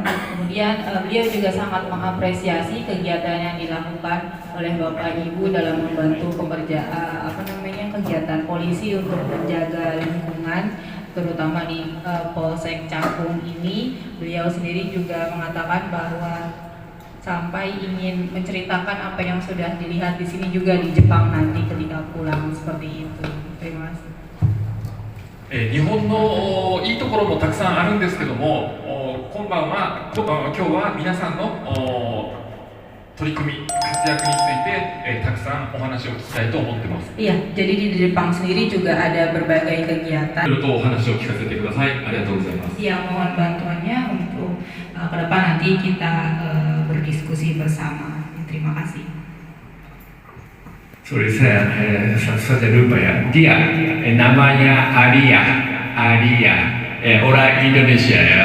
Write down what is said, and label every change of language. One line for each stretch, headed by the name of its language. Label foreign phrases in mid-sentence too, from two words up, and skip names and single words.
Indonesian: Kemudian beliau juga sangat mengapresiasi kegiatan yang dilakukan oleh bapak ibu dalam membantu kegiatan polisi untuk menjaga lingkungan, terutama di Polsek Cakung ini. Beliau sendiri juga mengatakan bahwa sampai ingin menceritakan apa yang sudah dilihat di sini juga di Jepang nanti ketika pulang, seperti itu. Terima kasih.
Japanese: 日本のいいところもたくさんあるんですけども、今日は皆さんの取り組み、活躍についてたくさんお話を聞きたいと思ってます。
Indonesian: Iya, jadi di Jepang sendiri juga ada berbagai kegiatan.
Japanese: いろいろとお話を聞かせてください。ありがとうございます。
Indonesian: Yang mohon bantuannya untuk ke depan nanti kita berdiskusi bersama. Terima kasih. Sorry, saya lupa ya. Dia namanya Alia. Orang Indonesia ya.